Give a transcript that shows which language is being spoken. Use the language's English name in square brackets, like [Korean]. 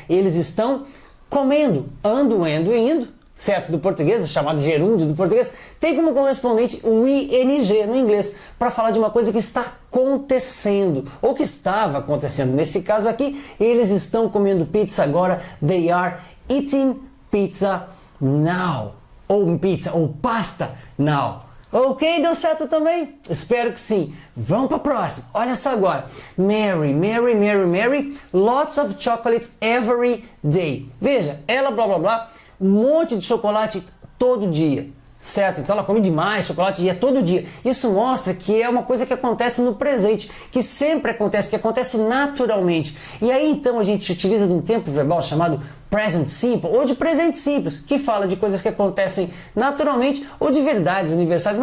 [Portuguese] Eles estão comendo, ando, endo, indo, certo? Do português, chamado gerúndio do português, tem como correspondente o ing no inglês, para falar de uma coisa que está acontecendo, ou que estava acontecendo. Nesse caso aqui, eles estão comendo pizza agora. [English] They are eating pizza now. [Portuguese] Ou pizza, ou [English] pasta now. [Portuguese] Ok, deu certo também? Espero que sim. Vamos para a próxima. Olha só agora. [English] Mary, Mary, Mary, Mary, lots of chocolates every day. [Portuguese] Veja, ela blá blá blá, um monte de chocolate todo dia. Certo? Então ela come demais chocolate e é todo dia. Isso mostra que é uma coisa que acontece no presente, que sempre acontece, que acontece naturalmente. E aí então a gente utiliza de um tempo verbal chamado present simple ou de presente simples, que fala de coisas que acontecem naturalmente ou de verdades universais.